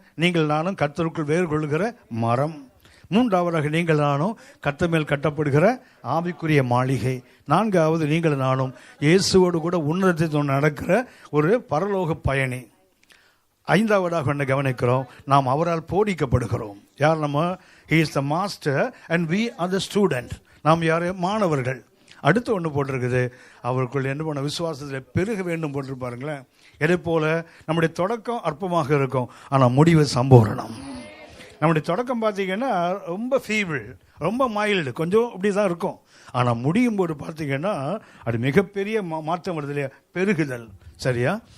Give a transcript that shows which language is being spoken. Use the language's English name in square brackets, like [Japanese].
[Tamil] நீங்கள் நானும் கர்த்தருக்குள் வேறு கொள்ளுகிற மரம். மூன்றாவதாக நீங்கள் நானும் கர்த்தர் மேல் கட்டப்படுகிற ஆவிக்குரிய மாளிகை. 4வது நீங்கள் நானும் இயேசுவோடு கூட உன்னதத்தில் நடக்கிற ஒரு பரலோக பயணி. 5வதாக என்ன கவனிக்கிறோம்? நாம் அவரால் போதிக்கப்படுகிறோம். யார் நம்ம? [English] he is the master and we are the student. [Tamil] நாம் யார்? மாணவர்கள். அடுத்து ஒன்று போட்டிருக்குது, அவருக்குள் என்ன பண்ண விசுவாசத்தில் பெருக வேண்டும் போட்டிருப்பாருங்களேன். எதை போல நம்முடைய தொடக்கம் அற்பமாக இருக்கும், ஆனால் முடிவு சம்பூரணம். நம்முடைய தொடக்கம் பார்த்தீங்கன்னா ரொம்ப ஃபீபிள், ரொம்ப மைல்டு, கொஞ்சம் இப்படி தான் இருக்கும். ஆனால் முடியும் போது பார்த்தீங்கன்னா அது மிகப்பெரிய மாற்றம் வருது இல்லையா? பெருகுதல். சரியா?